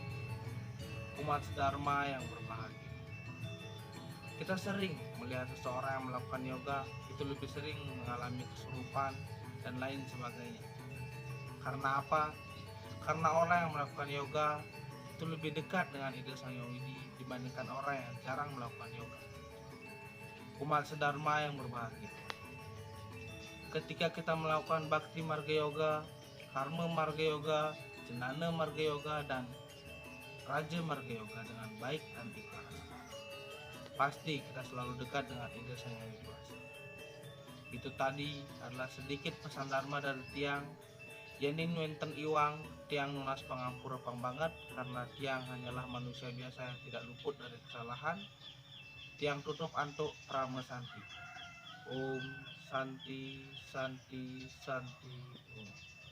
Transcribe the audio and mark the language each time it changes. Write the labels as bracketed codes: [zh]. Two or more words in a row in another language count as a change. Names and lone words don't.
[id] Umat sedharma yang berbahagia, kita sering melihat seseorang yang melakukan yoga itu lebih sering mengalami kesurupan dan lain sebagainya. Karena apa? Karena orang yang melakukan yoga itu lebih dekat dengan ide Sang Hyang Widi dibandingkan orang yang jarang melakukan yoga. Umat sedharma yang berbahagia, ketika kita melakukan Bhakti Marga Yoga, Karma Marga Yoga, Jnana Marga Yoga, dan Raja Marga Yoga dengan baik dan ikhlas, pasti kita selalu dekat dengan ide Sang Hyang Widiwasa. Itu tadi adalah sedikit pesan dharma dari Tiang. [ban] Yenin wenten iwang Tiang nunas pangampura pang banget, [id] karena Tiang hanyalah manusia biasa yang tidak luput dari kesalahan. [ban] Tiang tutup antuk Prama Santi. [sa] Om Santi Santi Santi Om.